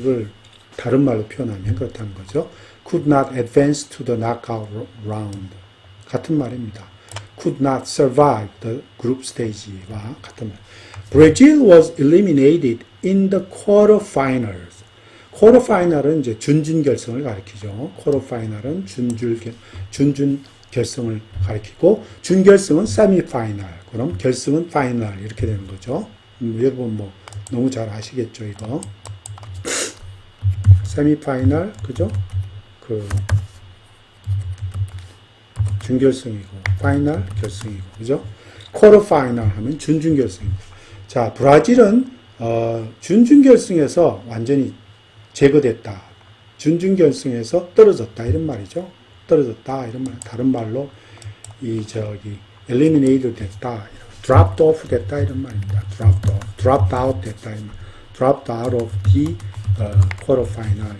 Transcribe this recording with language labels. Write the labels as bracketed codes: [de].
[ko] 이걸 다른 말로 표현하면 그렇다는 거죠. [en] could not advance to the knockout round [ko] 같은 말입니다. [en] could not survive the group stage와 같은 말. Brazil was eliminated in the quarterfinals. [ko] quarterfinal은 이제 준준 결승을 가리키죠. quarterfinal은 준준 결승을 가리키고 준결승은 semifinal. 그럼 결승은 final 이렇게 되는 거죠. 여러분 뭐 너무 잘 아시겠죠, 이거. 세미파이널, 그죠? 그, 준결승이고, 파이널, 결승이고, 그죠? 쿼터 파이널 하면 준준결승입니다. 자, 브라질은, 준준결승에서 완전히 제거됐다. 준준결승에서 떨어졌다. 이런 말이죠. 떨어졌다. 이런 말. 다른 말로, eliminated 됐다. dropped off 됐다. 이런 말입니다. [en] dropped out [ko] 됐다. [en] dropped out of the quarterfinal.